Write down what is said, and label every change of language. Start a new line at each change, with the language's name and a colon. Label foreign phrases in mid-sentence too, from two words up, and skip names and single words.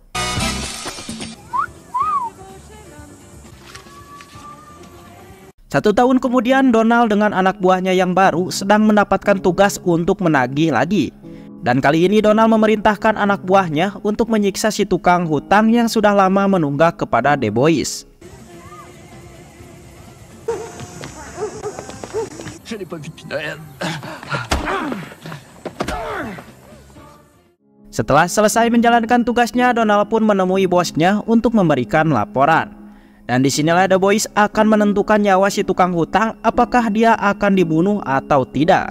Indonesian: Satu tahun kemudian Donald dengan anak buahnya yang baru sedang mendapatkan tugas untuk menagih lagi. Dan kali ini Donald memerintahkan anak buahnya untuk menyiksa si tukang hutang yang sudah lama menunggak kepada The Boys.
French: Je l'ai pas vu depuis Noël.
Indonesian: Setelah selesai menjalankan tugasnya, Donald pun menemui bosnya untuk memberikan laporan. Dan disinilah The Boys akan menentukan nyawa si tukang hutang, apakah dia akan dibunuh atau tidak.